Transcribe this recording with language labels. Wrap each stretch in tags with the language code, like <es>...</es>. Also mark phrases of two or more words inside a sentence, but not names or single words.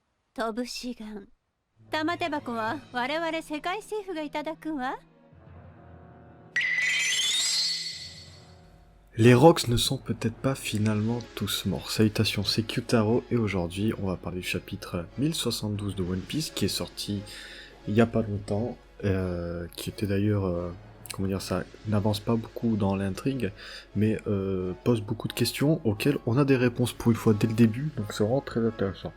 <ja>飛ぶ志願。玉手箱は我々世界政府がいただくわ。</ja> <fr>Les Rocks ne sont peut-être pas finalement tous morts. Salutations, c'est Kyutaro et aujourd'hui on va parler du chapitre 1072 de One Piece qui est sorti il y a pas longtemps, qui était d'ailleurs, comment dire ça, n'avance pas beaucoup dans l'intrigue, mais pose beaucoup de questions auxquelles on a des réponses pour une fois dès le début, donc c'est vraiment très intéressant.</fr>